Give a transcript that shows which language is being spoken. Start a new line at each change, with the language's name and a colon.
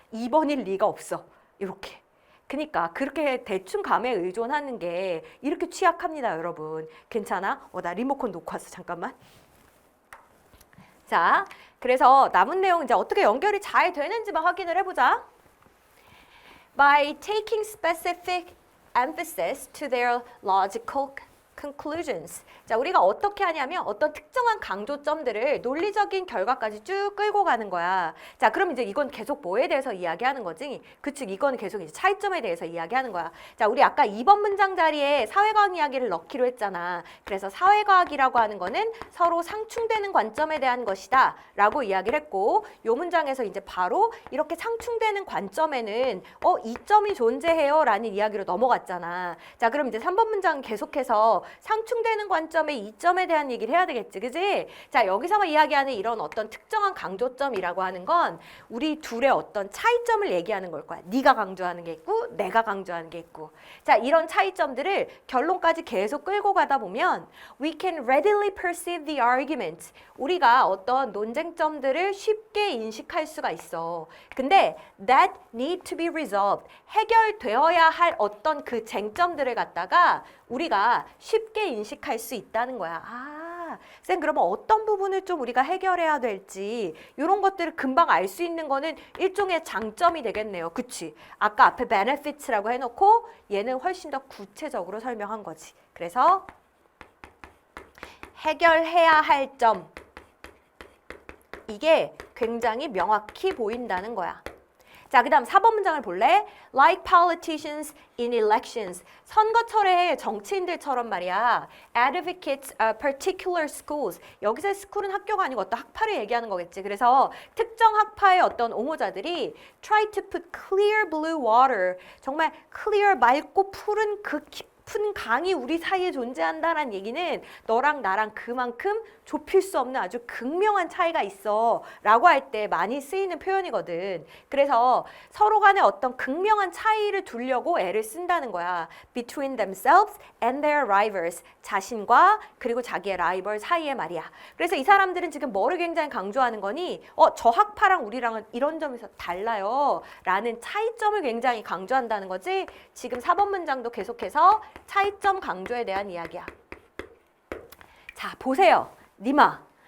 Korean: 2번일 리가 없어. 이렇게. 그러니까 그렇게 대충 감에 의존하는 게 이렇게 취약합니다, 여러분. 괜찮아? 나 리모컨 놓고 왔어. 잠깐만. 자, 그래서 남은 내용 이제 어떻게 연결이 잘 되는지만 확인을 해보자.
English: By taking specific emphasis to their logical conclusions.
Korean: 자, 우리가 어떻게 하냐면 어떤 특정한 강조점들을 논리적인 결과까지 쭉 끌고 가는 거야. 자, 그럼 이제 이건 계속 뭐에 대해서 이야기하는 거지? 그치, 이건 계속 이제 차이점에 대해서 이야기하는 거야. 자, 우리 아까 2번 문장 자리에 사회과학 이야기를 넣기로 했잖아. 그래서 사회과학이라고 하는 거는 서로 상충되는 관점에 대한 것이다 라고 이야기를 했고, 요 문장에서 이제 바로 이렇게 상충되는 관점에는 이점이 존재해요 라는 이야기로 넘어갔잖아. 자, 그럼 이제 3번 문장 계속해서 상충되는 관점의 이점에 대한 얘기를 해야 되겠지, 그지? 자, 여기서만 이야기하는 이런 어떤 특정한 강조점이라고 하는 건 우리 둘의 어떤 차이점을 얘기하는 걸 거야. 네가 강조하는 게 있고 내가 강조하는 게 있고. 자, 이런 차이점들을 결론까지 계속 끌고 가다 보면
English: we can readily perceive the argument.
Korean: 우리가 어떤 논쟁점들을 쉽게 인식할 수가 있어. 근데
English: that need to be resolved.
Korean: 해결되어야 할 어떤 그 쟁점들을 갖다가 우리가 쉽게 인식할 수 있다는 거야. 아, 쌤 그러면 어떤 부분을 좀 우리가 해결해야 될지 이런 것들을 금방 알 수 있는 거는 일종의 장점이 되겠네요. 그치? 아까 앞에 benefits라고 해놓고 얘는 훨씬 더 구체적으로 설명한 거지. 그래서 해결해야 할 점 이게 굉장히 명확히 보인다는 거야. 자, 그 다음 4번 문장을 볼래?
English: Like politicians in elections.
Korean: 선거철에 정치인들처럼 말이야.
English: Advocates particular schools.
Korean: 여기서 school은 학교가 아니고 어떤 학파를 얘기하는 거겠지. 그래서 특정 학파의 어떤 옹호자들이
English: try to put clear blue water.
Korean: 정말 clear 맑고 푸른 그 깊은 강이 우리 사이에 존재한다는 얘기는 너랑 나랑 그만큼 좁힐 수 없는 아주 극명한 차이가 있어 라고 할 때 많이 쓰이는 표현이거든. 그래서 서로 간에 어떤 극명한 차이를 두려고 애를 쓴다는 거야.
English: Between themselves and their rivals.
Korean: 자신과 그리고 자기의 라이벌 사이에 말이야. 그래서 이 사람들은 지금 뭐를 굉장히 강조하는 거니? 저 학파랑 우리랑은 이런 점에서 달라요 라는 차이점을 굉장히 강조한다는 거지. 지금 4번 문장도 계속해서 차이점 강조에 대한 이야기야. 자, 보세요. 니마.